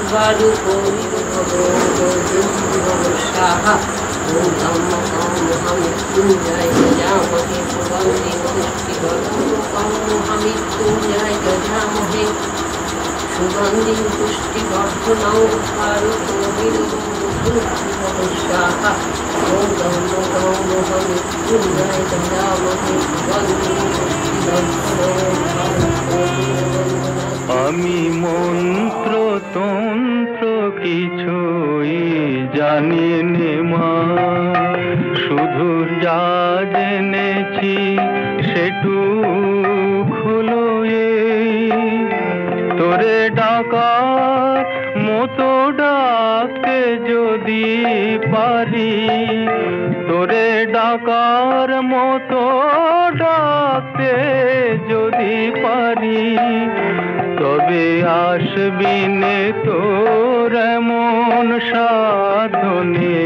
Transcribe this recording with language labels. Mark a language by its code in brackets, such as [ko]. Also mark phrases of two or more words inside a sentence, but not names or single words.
[sa] মৃত্যুঞ্জয় যজামহে সুগন্ধিং পুষ্টিবর্ধনমৃত্যুঞ্জয় যজামহে সুগন্ধিং পুষ্টিবর্ধনং [bn] আমি মন্ত্র তন্ত্র কিছুই জানি নে মা, শুধু যা জেনেছি সেটুক হলো এই। তোরে ডাকার মতো ডাকতে যদি পারি, তোরে ডাকার মতো ডাকতে যদি পারি, তবে আসবি নে তোর এমন সাধনে।